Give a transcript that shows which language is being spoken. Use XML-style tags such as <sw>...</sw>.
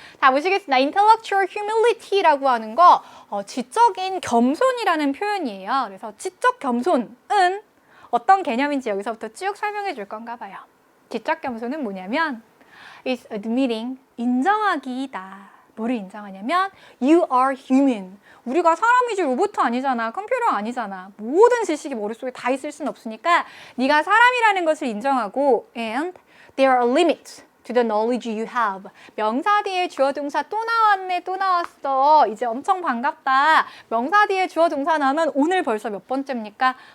<ko>자, 보시겠습니다.</ko> <en>Intellectual humility라고</en> <ko>하는 거 지적인 겸손이라는 표현이에요. 그래서 지적 겸손은 어떤 개념인지 여기서부터 쭉 설명해 줄 건가 봐요. 지적 겸손은 뭐냐면</ko> <en>is admitting,</en> <ko>인정하기이다. 뭐를 인정하냐면</ko> <en>you are human.</en> <ko>우리가 사람이지 로봇 아니잖아. 컴퓨터 아니잖아. 모든 지식이 머릿속에 다 있을 수는 없으니까 네가 사람이라는 것을 인정하고</ko> <en>and there are limits to the knowledge you have.</en> <ko>명사 뒤에 주어 동사 또 나왔네. 또 나왔어. 이제 엄청 반갑다. 명사 뒤에 주어 동사 나오면 오늘 벌써 몇 번째입니까?</ko>